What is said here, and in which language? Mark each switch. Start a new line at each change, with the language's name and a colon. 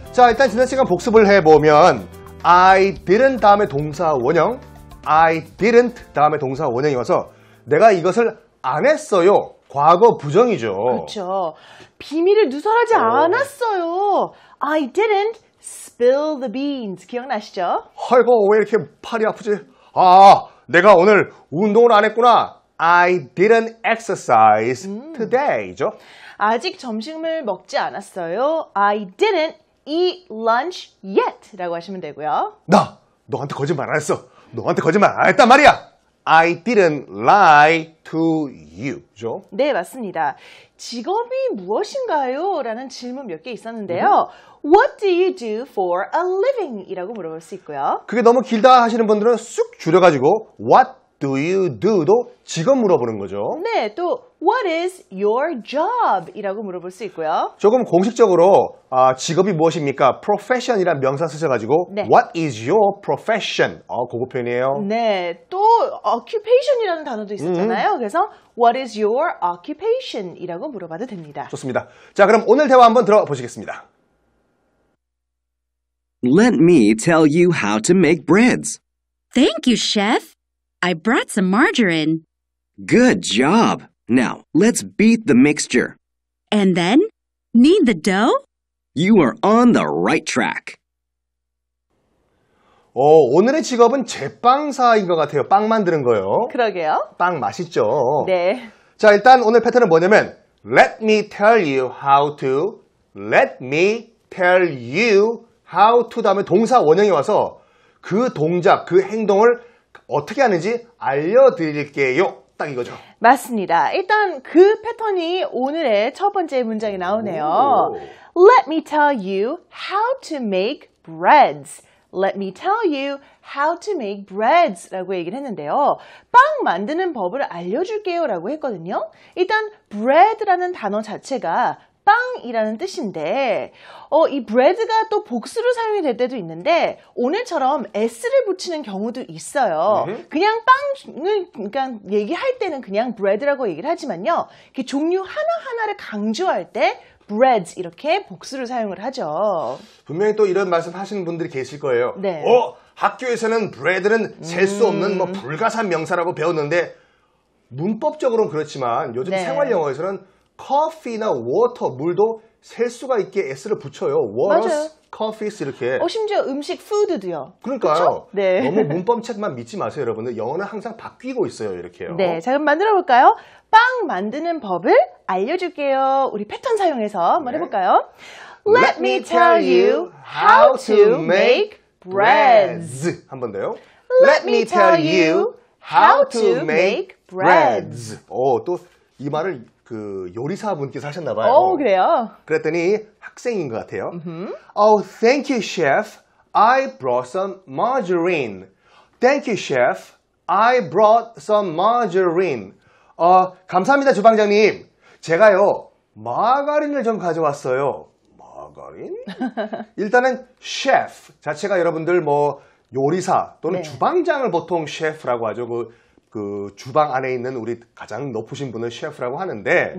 Korean: 자, 일단 지난 시간 복습을 해보면
English: I didn't
Korean: 다음에 동사 원형, I didn't 다음에 동사 원형이 와서 내가 이것을 안 했어요. 과거 부정이죠. 그렇죠. 비밀을 누설하지 않았어요.
English: I didn't spill the beans.
Korean: 기억나시죠? 아이고, 왜 이렇게 팔이 아프지? 아, 내가 오늘 운동을 안 했구나.
English: I didn't exercise today죠.
Korean: 아직 점심을 먹지 않았어요.
English: I didn't eat lunch yet.
Korean: 라고 하시면 되고요. 나 너한테 거짓말 안 했어. 너한테 거짓말 안 했단 말이야.
English: I didn't lie to you.
Korean: 네, 맞습니다. 직업이 무엇인가요? 라는 질문 몇 개 있었는데요.
English: What do you do for a living?
Korean: 이라고 물어볼 수 있고요. 그게 너무 길다 하시는 분들은 쑥 줄여가지고
English: What do you do
Korean: 도 직업 물어보는 거죠.
English: 네, 또 What is your job?
Korean: 이라고 물어볼 수 있고요. 조금 공식적으로 직업이 무엇입니까? profession이란 명사 쓰셔가지고 네.
English: What is your profession?
Korean: 그거 표현이에요. 네, 또 occupation이라는 단어도 있었잖아요. 그래서
English: What is your occupation?
Korean: 이라고 물어봐도 됩니다. 좋습니다. 자, 그럼 오늘 대화 한번 들어보시겠습니다.
English: Let me tell you how to make breads. Thank you, Chef. I brought some margarine. Good job. Now, let's beat the mixture. And then, knead the dough? You are on the right track.
Korean: 오늘의 직업은 제빵사인 것 같아요. 빵 만드는 거요. 그러게요. 빵 맛있죠? 네. 자, 일단 오늘 패턴은 뭐냐면
English: Let me tell you how to
Korean: Let me tell you how to 다음에 동사 원형이 와서 그 동작, 그 행동을 어떻게 하는지 알려드릴게요. 딱 이거죠. 맞습니다. 일단 그 패턴이 오늘의 첫 번째 문장에 나오네요.
English: Let me tell you how to make breads. Let me tell you how to make breads
Korean: 라고 얘기를 했는데요. 빵 만드는 법을 알려줄게요 라고 했거든요. 일단 bread라는 단어 자체가 빵이라는 뜻인데 이 bread가 또 복수로 사용이 될 때도 있는데 오늘처럼 s를 붙이는 경우도 있어요. 그냥 빵을 그러니까 얘기할 때는 그냥 bread라고 얘기를 하지만요. 이렇게 종류 하나하나를 강조할 때 breads 이렇게 복수를 사용을 하죠. 분명히 또 이런 말씀 하시는 분들이 계실 거예요. 네. 학교에서는 bread는 셀 수 없는 뭐 불가산 명사라고 배웠는데 문법적으로는 그렇지만 요즘 네. 생활 영어에서는 커피나 워터, 물도 셀 수가 있게 s를 붙여요.
English: waters,
Korean: 맞아요.
English: coffees 이렇게.
Korean: 심지어 음식 food도요. 그러니까요. 그쵸? 네. 너무 문법책만 믿지 마세요, 여러분들. 영어는 항상 바뀌고 있어요, 이렇게요. 네, 자 그럼 만들어 볼까요? 빵 만드는 법을 알려줄게요. 우리 패턴 사용해서 한번 해볼까요?
English: Let me tell you how to make breads.
Korean: 한 번 더요.
English: Let me tell you how to make breads.
Korean: 또 이 말을 그 요리사분께서 하셨나봐요. 그래요? 그랬더니 학생인 것 같아요.
English: Oh, thank you, chef. I brought some margarine. Thank you, chef. I brought some margarine.
Korean: 감사합니다, 주방장님. 제가요, 마가린을 좀 가져왔어요. 마가린? 일단은 chef 자체가 여러분들 뭐 요리사 또는 네. 주방장을 보통 셰프라고 하죠. 그 주방 안에 있는 우리 가장 높으신 분을 셰프라고 하는데